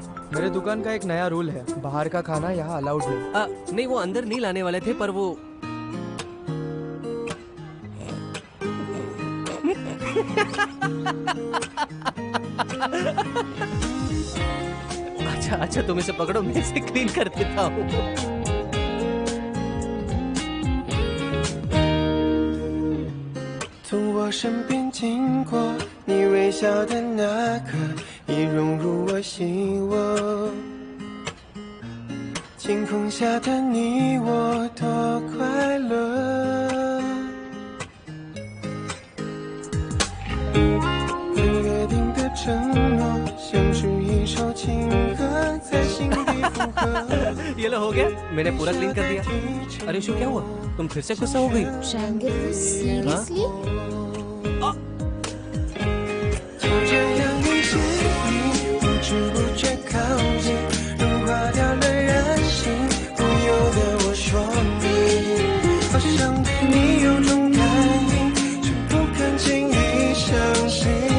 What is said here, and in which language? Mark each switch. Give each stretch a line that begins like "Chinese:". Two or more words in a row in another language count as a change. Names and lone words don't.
Hindi: मेरे दुकान का एक नया रूल है, बाहर का खाना यहाँ अलाउड नहीं। नहीं, वो अंदर नहीं लाने वाले थे, पर वो अच्छा अच्छा, तुम इसे पकड़ो, मैं इसे क्लीन कर देता हूँ।
Chinese: 从我身边经过，你微笑的那刻，已融入我心窝。晴空下的你我多快乐，约定的承诺，像是一首情歌，在心底附和。
Hindi: ये लो हो गया, मैंने पूरा क्लीन कर दिया। अरे शो, क्या हुआ? तुम फिर से गुस्सा हो गई?
English: triangle seriously?
Chinese: 就这样遇见你，不知不觉靠近，融化掉了人性，不由得我说你，好像对你有种感应，却不敢轻易相信。